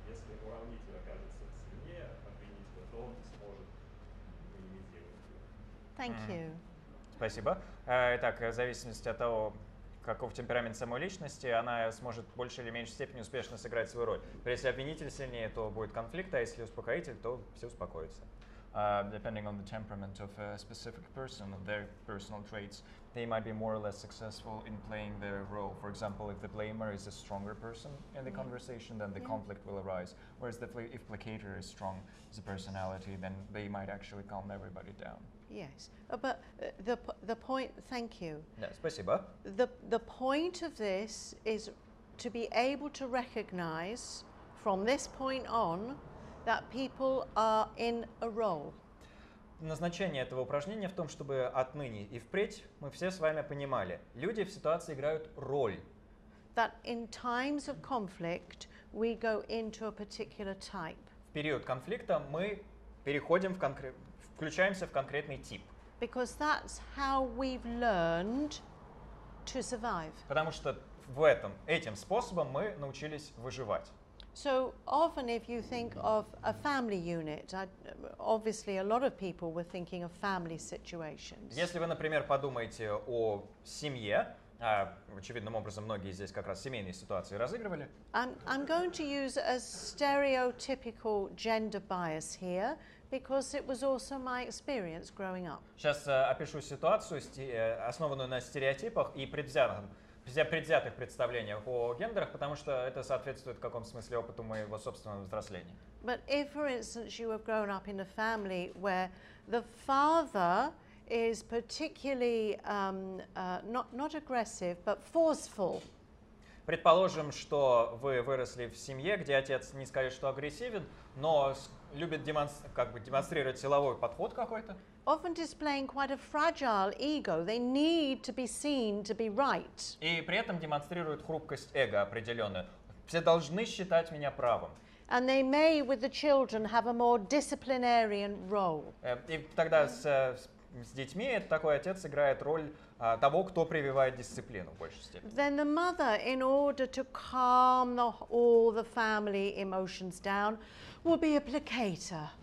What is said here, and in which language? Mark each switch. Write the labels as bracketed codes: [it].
[ru] Если уравнитель окажется сильнее обвинителя, то он не сможет минимизировать его. [en] Thank you. [ru] Спасибо. Итак, в зависимости от того, каков темперамент самой личности, она сможет в большей или меньшей степени успешно сыграть свою роль. Если обвинитель сильнее, то будет конфликт, а если успокоитель, то все успокоятся. [en] Depending on the temperament of a specific person, of their personal traits, they might be more or less successful in playing their role. For example, if the blamer is a stronger person in the conversation, then the conflict will arise. Whereas if placator is strong as a personality, then they might actually calm everybody down. Yes, but the point. Thank you. [ru] Да, спасибо. [en] The point of this is to be able to recognize from this point on that people are in a role. [ru] Назначение этого упражнения в том, чтобы отныне и впредь мы все с вами понимали, люди в ситуации играют роль. [en] That in times of conflict we go into a particular type. [ru] В период конфликта мы переходим включаемся в конкретный тип. [en] Because that's how we've learned to survive. [ru] Потому что этим способом мы научились выживать. [en] So often if you think of a family unit, obviously a lot of people were thinking of family situations. [ru] Если вы, например, подумаете о семье, очевидным образом многие здесь как раз семейные ситуации разыгрывали. [en] I'm going to use a stereotypical gender bias here because it was also my experience growing up. [ru] Сейчас опишу ситуацию, основанную на стереотипах и предвзятых представлениях о гендерах, потому что это соответствует в каком смысле опыту моего собственного взросления. [en] But if, for instance, you have grown up in a family where the father is particularly not aggressive, but forceful. [ru] Предположим, что вы выросли в семье, где отец не сказать, что агрессивен, но любит демонстрировать силовой подход какой-то. [en] Often displaying quite a fragile ego. They need to be seen to be right. [ru] И при этом демонстрирует хрупкость эго определенную. Все должны считать меня правым. [en] And they may, with the children, have a more disciplinarian role. [ru] И тогда с детьми такой отец играет роль того, кто прививает дисциплину в большей степени. [en] Then the mother, in order to calm all the family emotions down, will be a placator.